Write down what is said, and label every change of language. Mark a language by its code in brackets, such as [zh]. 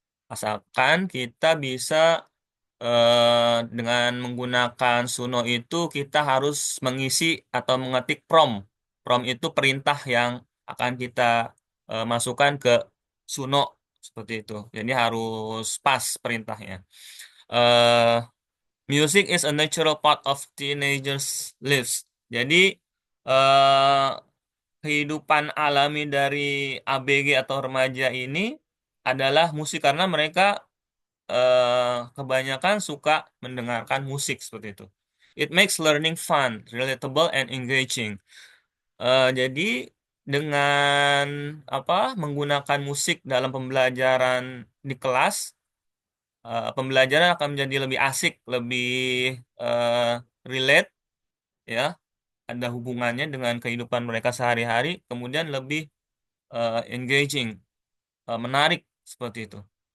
[id] Asalkan kita bisa dengan menggunakan Suno itu kita harus mengisi atau mengetik prompt. Prompt itu perintah yang akan kita masukkan ke Suno seperti itu. Jadi harus pas perintahnya. [en] Eh, Music is a natural part of teenagers' lives. [id] Jadi eh, kehidupan alami dari ABG atau remaja ini adalah musik, karena mereka kebanyakan suka mendengarkan musik seperti itu. [en] It makes learning fun, relatable, and engaging. [id] Jadi dengan apa menggunakan musik dalam pembelajaran di kelas, pembelajaran akan menjadi lebih asik, lebih eh, relate, ya, ada hubungannya dengan kehidupan mereka sehari-hari, kemudian lebih engaging, menarik seperti itu.